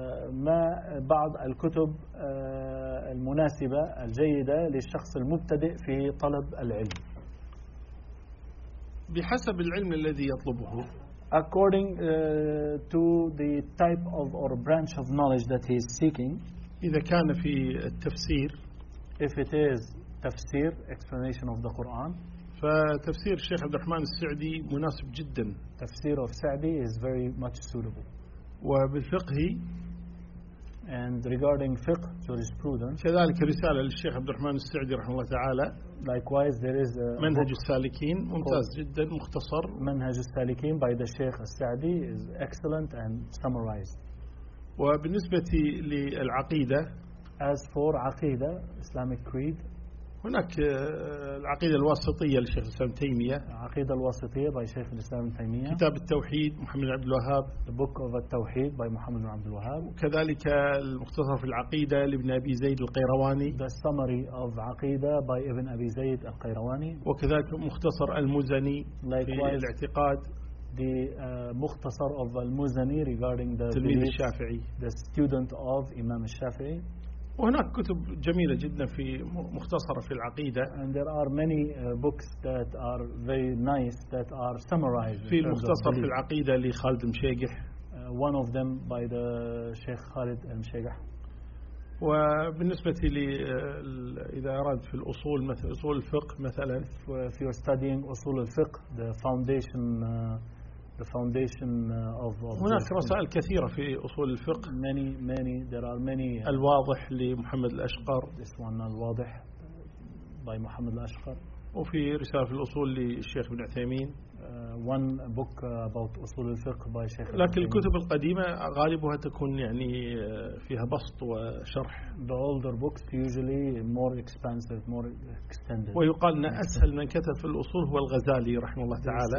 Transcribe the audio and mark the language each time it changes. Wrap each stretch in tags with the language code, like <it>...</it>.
<ar>ما بعض الكتب المناسبة الجيدة للشخص المبتدئ في طلب العلم؟ بحسب العلم الذي يطلبه.</ar> <en>According to the type of or branch of knowledge that he is seeking.</en> <ar>إذا كان في التفسير.</ar> <en>If it is تفسير explanation of the Quran.</en> <ar>فتفسير الشيخ عبد الرحمن السعدي مناسب جدا.</ar> <en>تفسير of سعدي is very much suitable.</en> <ar>وبالفقه</ar> <en>and regarding فقه jurisprudence.</en> <ar>كذلك رسالة للشيخ عبد الرحمن السعدي رحمه الله تعالى.</ar> <en>Likewise, there is a</en> <ar>منهج السالكين ممتاز جدا مختصر.</ar> <en>منهج السالكين by the Sheikh السعدي is excellent and summarized.</en> <ar>وبالنسبة للعقيدة.</ar> <en>As for عقيدة Islamic creed.</en> <ar>هناك العقيدة الواسطية للشيخ الإسلام تيمية. عقيدة الواسطية by Sheikh الإسلام تيمية. كتاب التوحيد محمد عبد الوهاب.</ar> <en>The Book of التوحيد by محمد عبد الوهاب.</en> <ar>وكذلك المختصر في العقيدة لابن أبي زيد القيرواني.</ar> <en>The summary of عقيدة by ابن أبي زيد القيرواني.</en> <ar>وكذلك مختصر المزني</ar> <en>Likewise.</en> <ar>في الاعتقاد.</ar> <en>The مختصر of المزني regarding the</en> <ar>تلميذ الشافعي.</ar> <en>The student of Imam الشافعي.</en> <ar>وهناك كتب جميلة جدا في مختصرة في العقيدة.</ar> <en>And there are many books that are very nice that are summarized.</en> <ar>في المختصر في العقيدة لخالد مشيقح.</ar> <en>One of them by the Sheikh Khalid Mshaygh.</en> <ar>وبالنسبة ل إذا أراد في الأصول مثل أصول الفقه مثلا.</ar> <en>If you're studying أصول الفقه, the foundation of</en> <ar>هناك رسائل كثيرة في أصول الفقه.</ar> <en>Many.</en> <ar>الواضح لمحمد الأشقر.</ar> <en>This one الواضح by محمد الأشقر.</en> <ar>وفي رسالة في الأصول للشيخ بن عثيمين.</ar> <en>One book about أصول الفقه by شيخ.</en> <ar>لكن الكتب القديمة غالبها تكون يعني فيها بسط وشرح.</ar> <en>The older books usually more expansive, more extended.</en> <ar>ويقال أن أسهل من كتب في الأصول هو الغزالي رحمه الله تعالى.</ar>